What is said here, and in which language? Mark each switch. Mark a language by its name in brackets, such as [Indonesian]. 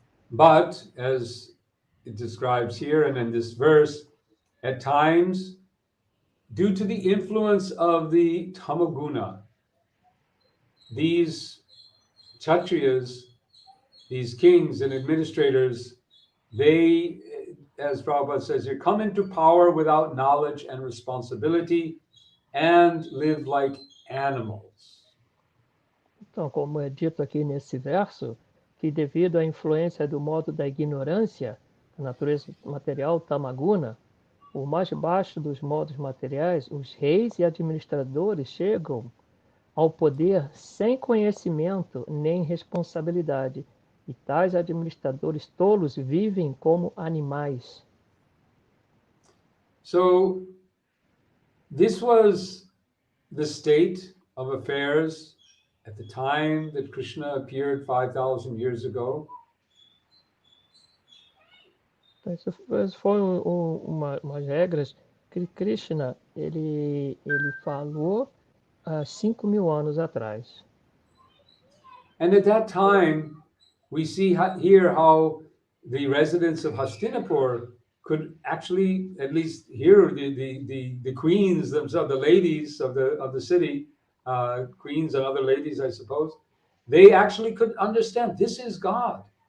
[English] But, as it describes here and in this verse, at times, due to the influence of the tamaguna, these kshatriyas, these kings and administrators, they, as Prabhupada says here, come into power without knowledge and responsibility and live like animals. [Portuguese] Então, como é dito aqui nesse verso, que devido à influência do modo da ignorância, da natureza material tamaguna, o mais baixo dos modos materiais, os reis e administradores chegam ao poder sem conhecimento nem responsabilidade, e tais administradores tolos vivem como animais. [English] So, this was the state of affairs at the time that Krishna appeared 5,000 years ago. [Portuguese] Então, isso foi umas regras que Krishna ele falou há 5.000 anos atrás. [English] And at that time, we see here how the residents of Hastinapur could actually, at least here, the queens themselves, the ladies of the city, queens and other ladies, I suppose, they actually could understand this is God.